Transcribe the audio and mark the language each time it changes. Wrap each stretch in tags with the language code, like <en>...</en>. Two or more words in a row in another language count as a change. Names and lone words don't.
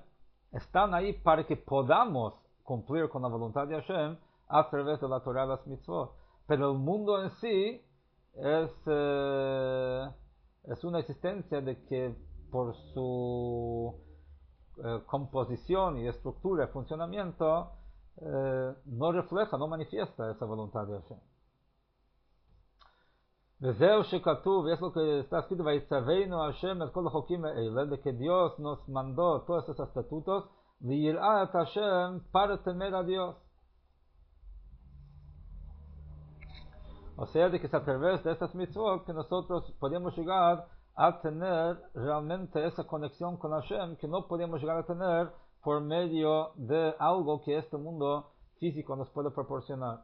<es>Están ahí para que podamos cumplir con la voluntad de Hashem a través de la Torah y las mitzvot. Pero el mundo en sí es una existencia de que por su composición y estructura y funcionamiento no refleja, no manifiesta esa voluntad de Hashem.</es> <he>וזהו שכתוב,</he> <es>es lo que está escrito,</es> <he>ויצווינו השם את כל החוקים האלה,</he> <es>de que Dios nos mandó todos esos estatutos,</es> <he>ויראה את השם</he> <es>para temer a Dios. O sea, de que es a través de estas mitzvot que nosotros podemos llegar a tener realmente esa conexión con Hashem que no podemos llegar a tener por medio de algo que este mundo físico nos puede proporcionar.</es>